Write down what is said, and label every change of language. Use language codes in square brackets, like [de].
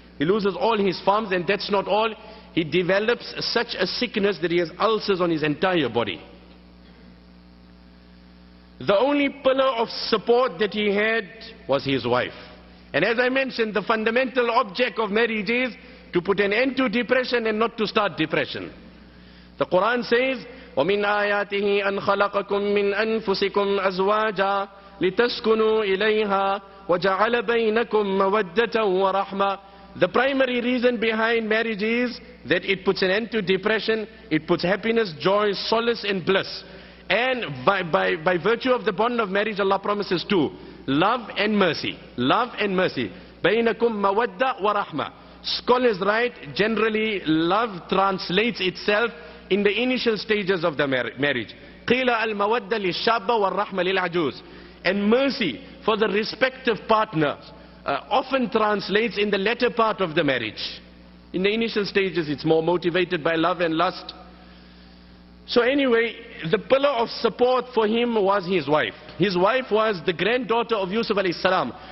[en] He loses all his farms, and that's not all. He develops such a sickness that he has ulcers on his entire body. The only pillar of support that he had was his wife. And as I mentioned, the fundamental object of marriage is to put an end to depression and not to start depression. The Quran says, [ar] وَمِنْ آيَاتِهِ أَنْ خَلَقَكُم مِّنْ أَنفُسِكُمْ أَزْوَاجًا لِتَسْكُنُوا إِلَيْهَا وَجَعَلَ بَيْنَكُمْ مَوَدَّةً وَرَحْمَةً. [en] The primary reason behind marriage is that it puts an end to depression, it puts happiness, joy, solace and bliss. And by virtue of the bond of marriage, Allah promises two: love and mercy. Love and mercy. [ar] بينكم مودة ورحمة. [en] Scholars write, generally love translates itself in the initial stages of the marriage. [ar] قيل المودة للشابة والرحمة للعجوز. [en] And mercy for the respective partners often translates in the latter part of the marriage. In the initial stages it's more motivated by love and lust. So anyway, the pillar of support for him was his wife. His wife was the granddaughter of Yusuf alayhi salam.